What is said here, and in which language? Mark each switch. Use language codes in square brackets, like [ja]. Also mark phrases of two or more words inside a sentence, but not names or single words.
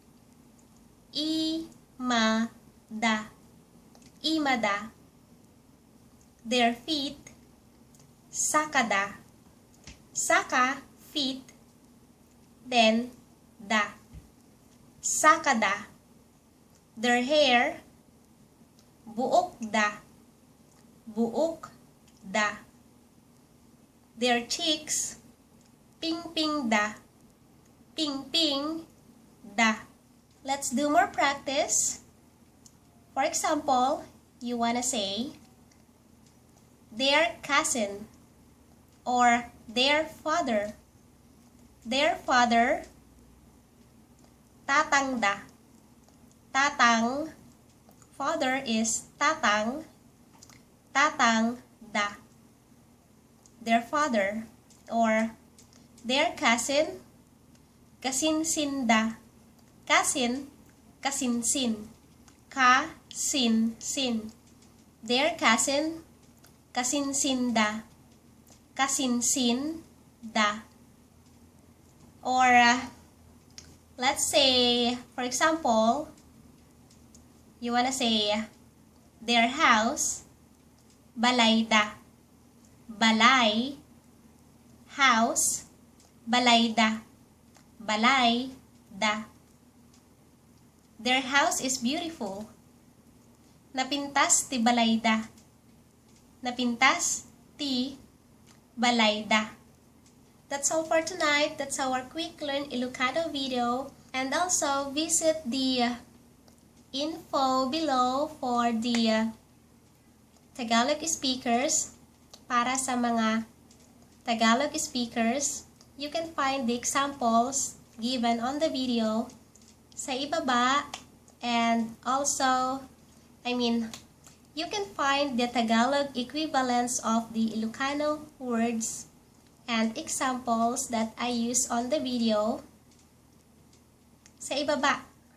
[ilo] Imada. Imada. [en] Their feet, sakada. Saka, feet, then da. Sakada. Their hair, [ilo] buok da. Buok da. [en] Their cheeks, [ilo] ping-ping da. Ping-ping da. [en] Let's do more practice. For example, you wanna say, their cousin or their father. Their father, [ilo] tatang da. Tatang, [en] father is tatang. [ilo] Tatang da. [en] Their father or their cousin, [ilo] kasinsin da. Cousin, kasinsin. Kasinsin. [en] Their cousin, [ilo] kasinsin da. Kasinsin da. [en] Or, let's say, for example, you wanna say, their house, [ilo] balay da. Balay, house, balay da. Balay da. [en] Their house is beautiful. [ilo] Napintas ti balay da. Napintas ti balay da. [en] That's all for tonight. That's our quick Learn Ilocano video. And also visit the info below for the Tagalog speakers. [tl] Para sa mga [en] Tagalog speakers, you can find the examples given on the video [tl] sa ibaba, [en] and also, you can find the Tagalog equivalents of the Ilocano words and examples that I use on the video [tl] sa ibaba.